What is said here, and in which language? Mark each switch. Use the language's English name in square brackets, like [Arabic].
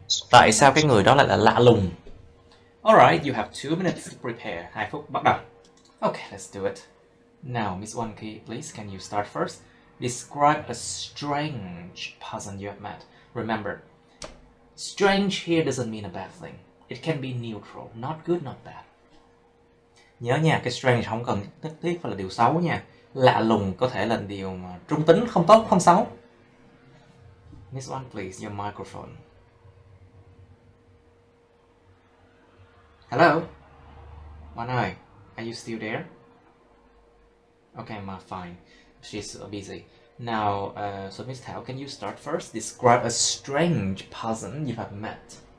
[Vietnamese] Tại sao cái người đó lại là lạ lùng? [English] Alright, you have 2 minutes to prepare. [Vietnamese] 2 phút bắt đầu. [English] Okay, let's do it. Now, Miss Wanki, please, can you start first? Describe a strange person you have met. Remember, strange here doesn't mean a bad thing. It can be neutral, not good, not bad. [Vietnamese] Nhớ nha, cái strange không cần nhất thiết phải là điều xấu nha. Lạ lùng có thể là điều mà trung tính, không tốt, không xấu. [English] Miss One, please, your microphone. Hello? One eye, are you still there? Okay, ma, fine. She's busy. Now, so Miss Thảo, can you start first? Describe a strange person you have met.